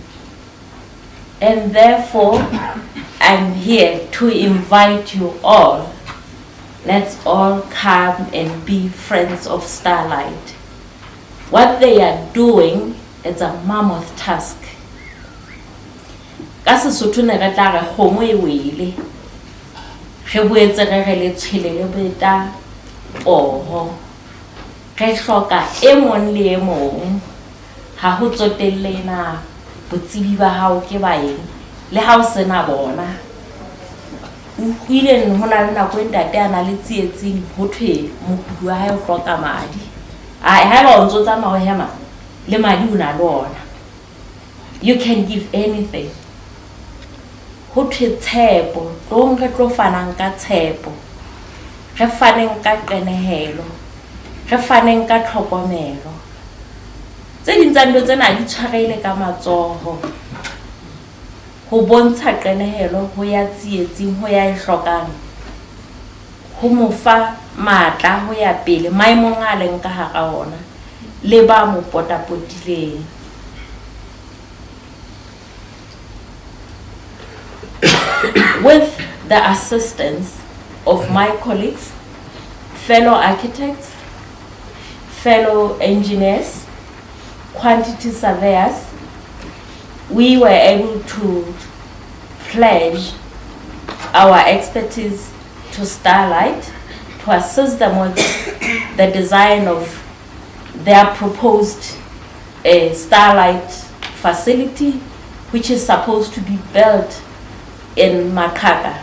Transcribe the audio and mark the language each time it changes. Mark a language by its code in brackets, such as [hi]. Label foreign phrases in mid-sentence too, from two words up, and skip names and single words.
[en] And therefore, I'm here to invite you all. Let's all come and be friends of Starlight. What they are doing is a mammoth task. [st] Kasi sutune retare kgomo e wele. Re boetse re le tshele le beta poho. Re hloka e mong le e mong. Ha ho tsotelle na botsebi ba hao ke baeng le ha o sena bona. O ile hona le nako ntate ana le tsietsing ho thwe mokudu wa hae o hloka madi. Ha ba o ntso tsamaya ho hema le madi o na le ona. [en] You can give anything. [st] Ho thwe tshepo, tong re tlo fanang ka tshepo. Re faneng ka qenehelo. Re faneng ka tlhokomelo. Tse ding tsa ntho tsena di tshwarele ka matsoho. Ho bontsha qenehelo ho ya tsietsing ho ya e hlokang. Ho mo fa matla ho ya pele maemong a leng ka hara ona le ba mo potapotileng. [en] with the assistance of my colleagues, fellow architects, fellow engineers, quantity surveyors, we were able to pledge our expertise to Starlight to assist them with the design of their proposed Starlight facility, which is supposed to be built in Makaka.